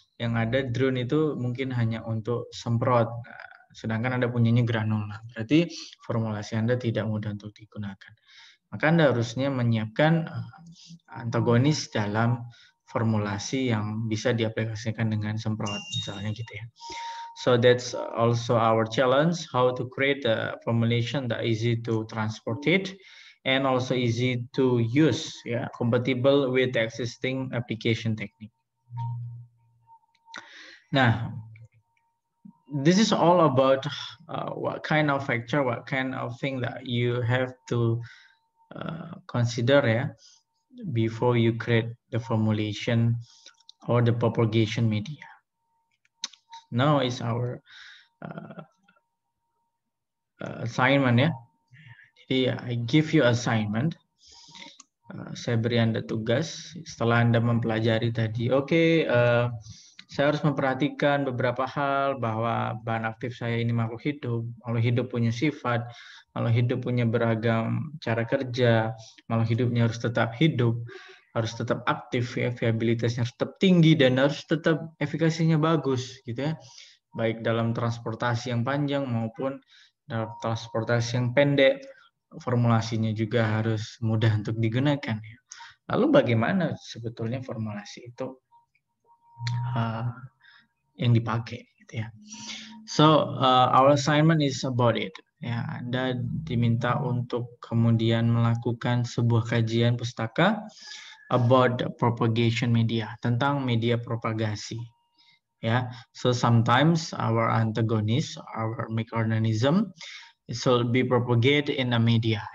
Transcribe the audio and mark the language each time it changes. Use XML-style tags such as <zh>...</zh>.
<id>Yang ada drone itu mungkin hanya untuk semprot. Nah, sedangkan Anda punyanya granul. Nah, berarti formulasi Anda tidak mudah untuk digunakan. Maka Anda harusnya menyiapkan antagonis dalam formulasi yang bisa diaplikasikan dengan semprot misalnya gitu ya.</id> <en>So that's also our challenge, how to create a formulation that easy to transport it and also easy to use, yeah, compatible with existing application technique. Now, this is all about what kind of factor, what kind of thing that you have to consider, yeah, before you create the formulation or the propagation media. Now is our assignment ya.</en> <id>Jadi</id> <en>I give you assignment.</en> <id>Saya beri Anda tugas setelah Anda mempelajari tadi. Oke, saya harus memperhatikan beberapa hal bahwa bahan aktif saya ini makhluk hidup punya sifat, makhluk hidup punya beragam cara kerja, makhluk hidupnya harus tetap hidup, harus tetap aktif ya, viabilitasnya harus tetap tinggi dan harus tetap efikasinya bagus gitu ya. Baik dalam transportasi yang panjang maupun dalam transportasi yang pendek, formulasinya juga harus mudah untuk digunakan. Lalu bagaimana sebetulnya formulasi itu yang dipakai? Gitu ya.</id> <en>So our assignment is about it.</en> <id>Ya, Anda diminta untuk kemudian melakukan sebuah kajian pustaka</id> <en>about propagation media,</en> <id>tentang media propagasi.</id> <en>Yeah, so sometimes our antagonist, our microorganism, it will be propagated in a media.</en>